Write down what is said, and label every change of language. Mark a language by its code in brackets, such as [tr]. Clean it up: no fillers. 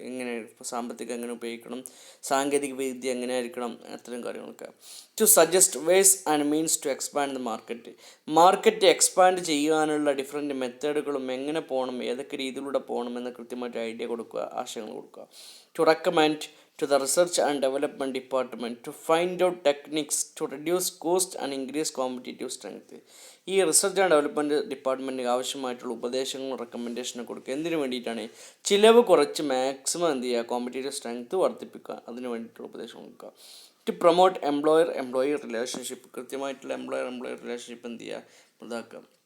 [ml] എങ്ങനെ സാമ്പത്തികം എങ്ങനെ ഉപയോഗിക്കണം, സാങ്കേതിക വിദ്യ എങ്ങനെ ആയിരിക്കണം, അത്തരം കാര്യങ്ങളൊക്കെ. [en] to suggest ways and means to expand the market [ml] expand ചെയ്യാനുള്ള ഡിഫറെൻറ്റ് മെത്തേഡുകളും എങ്ങനെ പോകണം, ഏതൊക്കെ രീതിയിലൂടെ പോകണം എന്ന് കൃത്യമായിട്ട് ഐഡിയ കൊടുക്കുക, ആശയങ്ങൾ കൊടുക്കുക. [en] To recommend to the research and development department to find out techniques to reduce cost and increase competitive strength. [ml] ഈ റിസർച്ച് ആൻഡ് ഡെവലപ്മെൻറ്റ് ഡിപ്പാർട്ട്മെൻറ്റിന് ആവശ്യമായിട്ടുള്ള ഉപദേശങ്ങളും റെക്കമെൻഡേഷനും കൊടുക്കുക. എന്തിനു വേണ്ടിയിട്ടാണ്? ചിലവ് കുറച്ച് മാക്സിമം എന്ത് ചെയ്യുക, കോമ്പറ്റീറ്റീവ് സ്ട്രെങ്ത് വർദ്ധിപ്പിക്കുക, അതിന് വേണ്ടിയിട്ടുള്ള ഉപദേശം കൊടുക്കുക. [en] to promote employer relationship, [ml] കൃത്യമായിട്ടുള്ള എംപ്ലോയർ റിലേഷൻഷിപ്പ് എന്ത് ചെയ്യുക, ഇതാക്കുക.